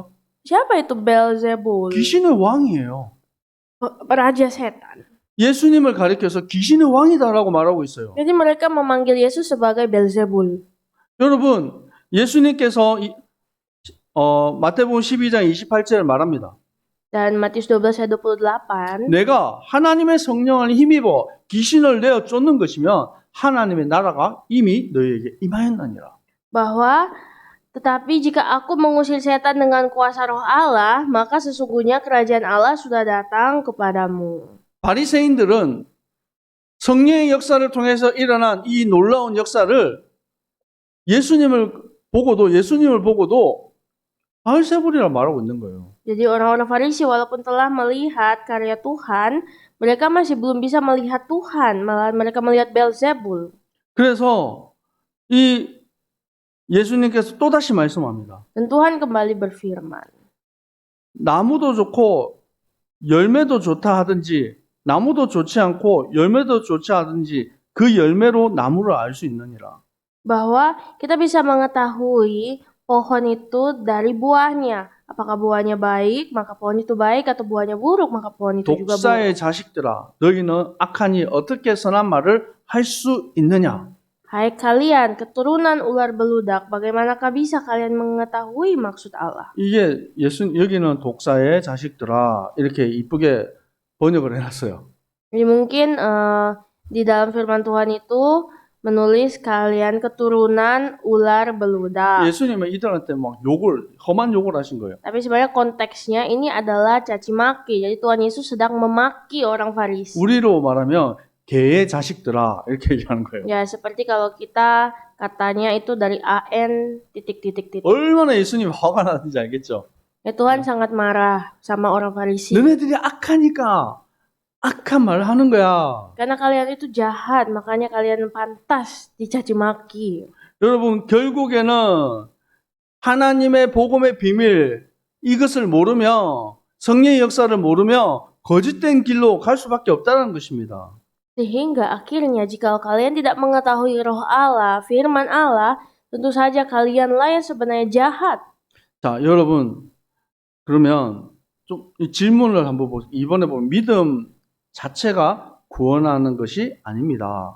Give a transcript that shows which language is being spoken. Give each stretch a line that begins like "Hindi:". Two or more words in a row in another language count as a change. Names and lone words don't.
Indonesian: Siapa itu Beelzebul?
Korean: 귀신의 왕이에요.
Indonesian: Raja setan.
Korean: 예수님을 가리켜서 귀신의 왕이다라고 말하고 있어요.
Indonesian: Jadi mereka memanggil Yesus sebagai Beelzebul.
Korean: 여러분, 예수님께서 마태복음 12장 28절을 말합니다.
Indonesian: Dan Matius 12 ayat 28.
Korean: 내가 하나님의 성령을 힘입어 귀신을 내어 쫓는 것이면 하나님의 나라가 이미 너희에게 임하였느니라.
Indonesian: Bahwa tetapi jika aku mengusir setan dengan kuasa roh Allah, maka sesungguhnya kerajaan Allah sudah datang kepadamu.
Korean: 바리새인들은 성령의 역사를 통해서 일어난 이 놀라운 역사를 예수님을 보고도 바알세불이라 말하고 있는 거예요.
Indonesian: Jadi orang-orang Farisi walaupun telah melihat karya Tuhan, mereka masih belum bisa melihat Tuhan, malah mereka melihat Beelzebul.
Korean: 그래서 이 예수님께서 또다시 말씀합니다.
Indonesian: Dan Tuhan kembali berfirman.
Korean: 나무도 좋고 열매도 좋다 하든지 나무도 좋지 않고 열매도 좋지 하든지 그 열매로 나무를 알 수 있느니라.
Indonesian: Bahwa kita bisa mengetahui pohon itu dari buahnya. Apakah buahnya baik, maka pohon itu baik, atau buahnya buruk, maka pohon itu juga buruk.
Korean: 독사의 자식들아, 너희는 악하니 어떻게 선한 말을 할 수 있느냐?
Indonesian: Hai kalian, keturunan ular beludak, bagaimanakah bisa kalian mengetahui maksud Allah?
Korean: 이게 여기는 독사의 자식들아 이렇게 이쁘게 번역을 해놨어요.
Indonesian: Jadi mungkin di dalam firman Tuhan itu menulis kalian keturunan ular beludak.
Korean: 예수님은 이들한테 막 험한 욕을 하신 거예요.
Indonesian: Tapi sebenarnya konteksnya ini adalah caci maki. Jadi Tuhan Yesus sedang memaki orang Farisi.
Korean: 우리로 말하면 개의 자식들아 이렇게 얘기하는 거예요.
Indonesian: Ya seperti kalau kita katanya itu dari AN titik.
Korean: 얼마나 예수님 화가 나는지 알겠죠?
Indonesian: Ya Tuhan sangat marah sama orang Farisi.
Korean: 너네들이 악하니까 악한 말을 하는 거야.
Indonesian: Karena kalian itu jahat, makanya kalian pantas dicaci maki.
Korean: 여러분 결국에는 하나님의 복음의 비밀 이것을 모르면 성령의 역사를 모르면 거짓된 길로 갈 수밖에 없다는 것입니다.
Indonesian: Sehingga akhirnya jika kalian tidak mengetahui roh Allah, firman Allah, tentu saja kalianlah yang sebenarnya jahat.
Korean: 자, 여러분 그러면 좀 이 질문을 한번 보세요. 이번에 보면 믿음 자체가 구원하는 것이 아닙니다.